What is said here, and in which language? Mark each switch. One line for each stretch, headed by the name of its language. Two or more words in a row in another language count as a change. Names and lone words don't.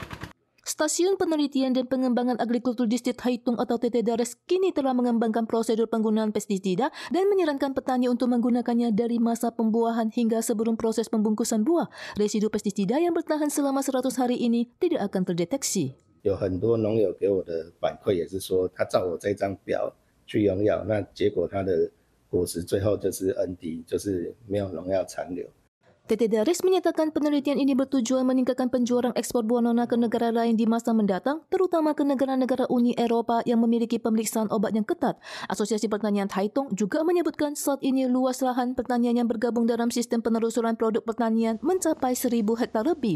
Indonesian: Stasiun Penelitian dan Pengembangan Agrikultur Distrik Taitung atau TTDARES kini telah mengembangkan prosedur penggunaan pestisida dan menyarankan petani untuk menggunakannya dari masa pembuahan hingga sebelum proses pembungkusan buah. Residu pestisida yang bertahan selama 100 hari ini tidak akan terdeteksi.
Chinese: 有很多农友给我的反馈也是说，他照我这张表去用药，那结果他的果实最后就是 ND， 就是没有农药残留。
Indonesian: TTDARES menyatakan penelitian ini bertujuan meningkatkan penjualan ekspor buah nona ke negara lain di masa mendatang, terutama ke negara-negara Uni Eropa yang memiliki pemeriksaan obat yang ketat. Asosiasi Pertanian Taitung juga menyebutkan saat ini luas lahan pertanian yang bergabung dalam sistem penelusuran produk pertanian mencapai 1.000 hektar lebih.